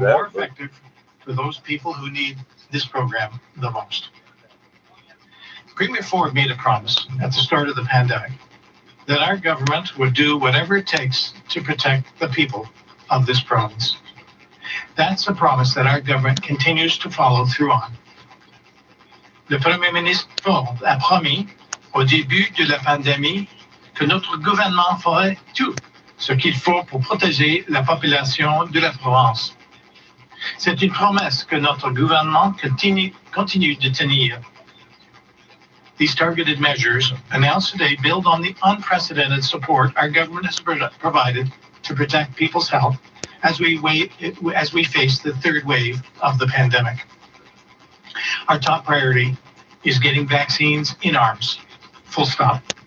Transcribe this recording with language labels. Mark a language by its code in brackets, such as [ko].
[en] More effective for those people who need this program the most. Premier Ford made a promise at the start of the pandemic that our government would do whatever it takes to protect the people of this province. That's a promise that our government continues to follow through on. [fr] Le Premier ministre Ford a promis au début de la pandémie que notre gouvernement ferait tout ce qu'il faut pour protéger la population de la province. C'est une promesse que notre gouvernement continue de tenir. [en] These targeted measures announced today build on the unprecedented support our government has provided to protect people's health as we face the third wave of the pandemic. Our top priority is getting vaccines in arms. Full stop.